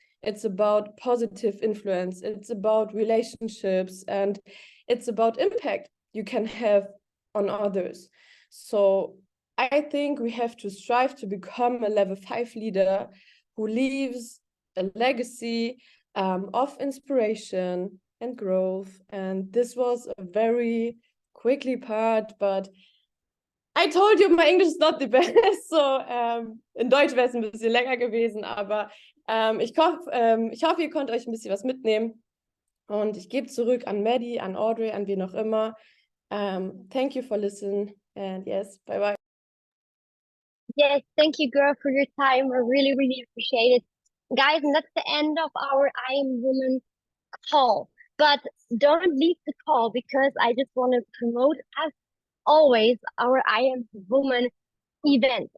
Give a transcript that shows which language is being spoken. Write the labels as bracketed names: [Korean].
[English] It's about positive influence, it's about relationships, and it's about impact you can have on others. So I think we have to strive to become a level 5 leader who leaves a legacy of inspiration and growth. And this was a very quickly part, but I told you my English is not the best, so [German] in Deutsch wäre es ein bisschen länger gewesen, aber ich hoffe, ihr könnt euch ein bisschen was mitnehmen und ich gebe zurück an Maddie, an Audrey, an wen auch immer. [English] Thank you for listening and yes, bye bye. Yes, thank you, girl, for your time. I really, really appreciate it. Guys, and that's the end of our I Am Woman call. But don't leave the call because I just want to promote, as always, our I Am Woman event.